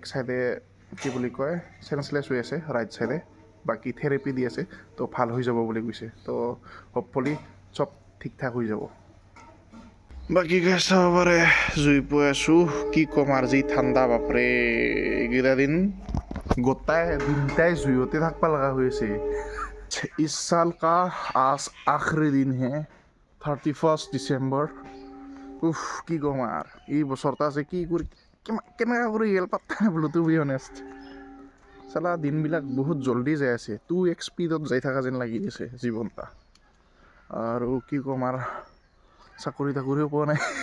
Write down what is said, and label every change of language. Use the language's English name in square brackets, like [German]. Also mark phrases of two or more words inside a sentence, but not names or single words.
[Assamese] চাইডে কি বুলি কয় চেঞ্চলেছ হৈ আছে [English] right side [Assamese] বাকী থেৰাপি দি আছে তো ভাল হৈ যাব বুলি কৈছে তো হ'পফুলি চব ঠিক ঠাক হৈ যাব বাকী গেছ চাব পাৰে জুই পুৱাই আছোঁ কি ক'ম আৰু যি ঠাণ্ডা বাপৰে এইকেইটা দিন গোটাই দিনটাই জুইতে থাকিব লগা হৈ আছে [Hindi] इस साल का आज आखिरी दिन है [Assamese] 31 ডিচেম্বৰ উফ কি ক'ম আৰু এই বছৰটা আছে কি কৰি কেনেকৈ কৰি গ'ল পাত্তা নাপালোঁ [English] to be honest [Assamese] চালা দিনবিলাক বহুত জল্দি যাই আছে 2x স্পীডত যাই থকা যেন লাগি আছে জীৱনটা আৰু কি ক'ম আৰু চাকৰি তাকৰিও পোৱা নাই